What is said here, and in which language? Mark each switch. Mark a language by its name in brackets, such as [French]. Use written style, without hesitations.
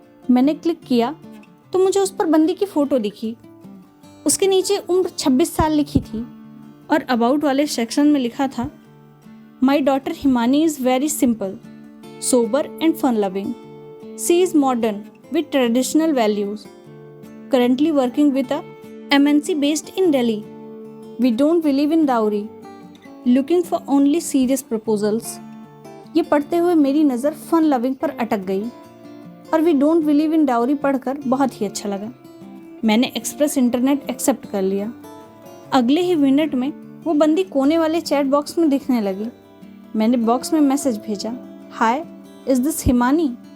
[Hindi] मैंने क्लिक किया तो मुझे उस पर बंदी की फोटो दिखी। उसके नीचे उम्र 26 साल लिखी थी और अबाउट वाले सेक्शन में लिखा था, [English] My daughter Himani is very simple, sober and fun loving. She is modern with traditional values. Currently working with a MNC based in Delhi. We don't believe in dowry. Looking for only serious proposals. [Hindi] ये पढ़ते हुए मेरी नज़र fun loving पर अटक गई और [English] we don't believe in dowry [Hindi] पढ़कर बहुत ही अच्छा लगा। मैंने एक्सप्रेस इंटरनेट एक्सेप्ट कर लिया। अगले ही मिनट में वो बंदी कोने वाले चैट बॉक्स में दिखने लगी। मैंने बॉक्स में मैसेज भेजा, [English] Hi, is this Himani?